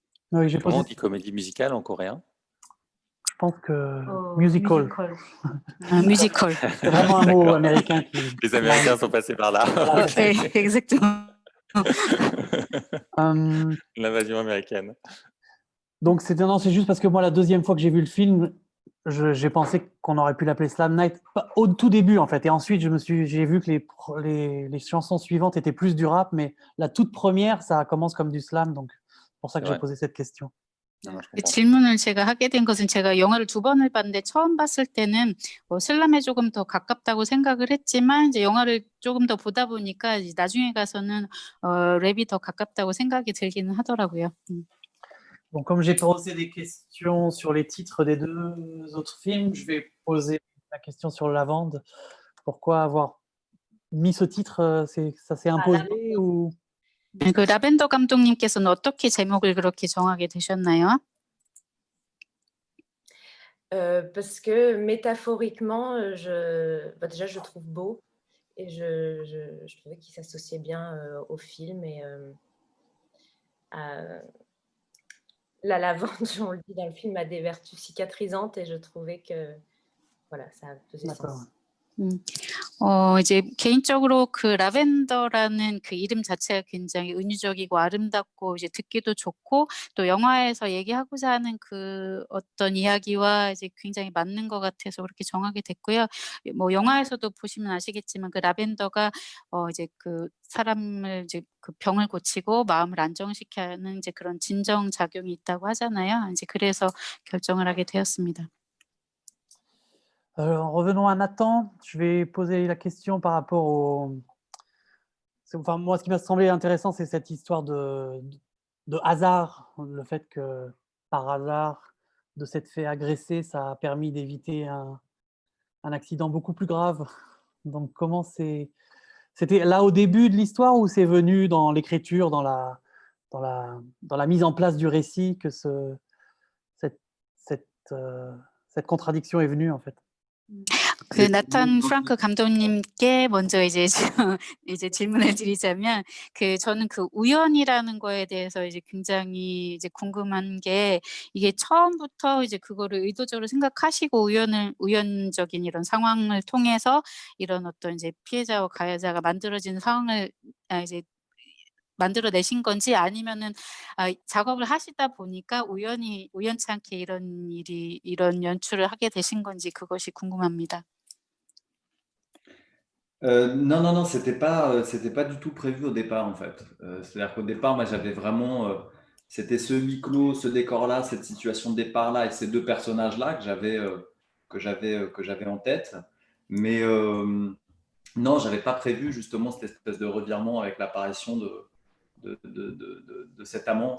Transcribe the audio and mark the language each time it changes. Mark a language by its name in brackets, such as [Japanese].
[French] Comment on dit comédie musicale en coréen? Je pense que musical. Musical. C'est vraiment un mot américain. Les Américains sont passés par là. Exactement. L'invasion américaine. Donc c'est juste parce que moi la deuxième fois que j'ai vu le film, j'ai pensé qu'on aurait pu l'appeler Slam Night au tout début en fait, et ensuite j'ai vu que les chansons suivantes étaient plus du rap, mais la toute première ça commence comme du slam, donc c'est pour ça que j'ai posé cette question. [Korean] 질문을 제가 하게 된 것은 제가 영화를 2번을 봤는데 처음 봤을 때는 슬람에 조금 더 가깝다고 생각을 했지만 이제 영화를 조금 더 보다 보니까 이제 나중에 가서는 랩이 더 가깝다고 생각이 들기는 하더라고요. [French] Bon, comme j'ai posé des questions sur les titres des deux autres films, je vais poser la question sur Lavande. Pourquoi avoir mis ce titre? Ça s'est imposé ou? [Korean] 그 라벤더 감독님께서는 어떻게 제목을 그렇게 정하게 되셨나요? [French] Parce que métaphoriquement, déjà je trouve beau et je trouvais qu'il s'associait bien au film et la lavande, on le dit dans le film, a des vertus cicatrisantes et je trouvais que voilà, ça faisait sens. [Korean] 이제 개인적으로 그 라벤더라는 그 이름 자체가 굉장히 은유적이고 아름답고 이제 듣기도 좋고 또 영화에서 얘기하고자 하는 그 어떤 이야기와 이제 굉장히 맞는 것 같아서 그렇게 정하게 됐고요. 뭐 영화에서도 보시면 아시겠지만 그 라벤더가 이제 그 사람을 이제 그 병을 고치고 마음을 안정시키는 이제 그런 진정 작용이 있다고 하잖아요. 이제 그래서 결정을 하게 되었습니다. [French] Revenons à Nathan. Je vais poser la question par rapport au... Enfin, moi, ce qui m'a semblé intéressant, c'est cette histoire de hasard. Le fait que, par hasard, de s'être fait agresser, ça a permis d'éviter un accident beaucoup plus grave. Donc, comment c'était là au début de l'histoire ou c'est venu dans l'écriture, dans la mise en place du récit que cette contradiction est venue, en fait? [Korean] 그 나탄 프랑크 감독님께 먼저 이제 질문을 드리자면 저는 그 우연이라는 거에 대해서 이제 굉장히 이제 궁금한 게 이게 처음부터 이제 그거를 의도적으로 생각하시고 우연적인 이런 상황을 통해서 이런 어떤 이제 피해자와 가해자가 만들어지는 상황을 이제 만들어내신 건지 아니면은 작업을 하시다 보니까 우연치 않게 이런 연출을 하게 되신 건지 그것이 궁금합니다. [French] Non, non, non, c'était pas du tout prévu au départ en fait. C'est-à-dire qu'au départ, moi j'avais vraiment, c'était ce huis clos, ce décor-là, cette situation de départ-là et ces deux personnages-là que j'avais en tête. Mais non, j'avais pas prévu justement cette espèce de revirement avec l'apparition de cet amant.